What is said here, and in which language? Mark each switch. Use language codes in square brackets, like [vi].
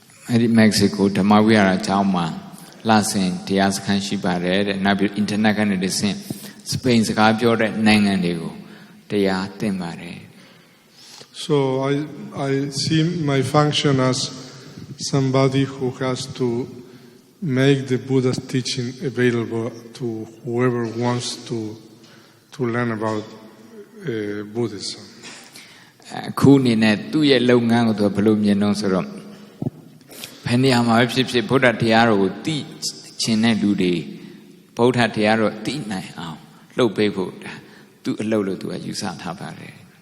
[my] အဲဒီ Mexico ဓမ္မဝိဟာရကျောင်းမှာလာဆင်တရားစခန်းရှိပါတယ်တဲ့နောက်ပြီး internet ကနေတဆင့် Spain စကားပြောတဲ့နိုင်ငံတွေကိုတရားသင်ပါတယ် [en] So I see my function as somebody who has to make the Buddha's teaching available to whoever wants to learn about Buddhism. [my] အခုအနေနဲ့သူ့ရဲ့လုပ်ငန်းကိုသူဘယ်လိုမြင်တော့ဆိုတော့ဘယ်နေရာမှာဖြစ်ဖြစ်ဗုဒ္ဓတရားတော်ကိုသိချင်တဲ့လူတွေဗုဒ္ဓတရားတော်သိနိုင်အောင်လှုပ်ပေးဖို့သူ့အလုပ်လို့သူကယူဆထားပါတယ်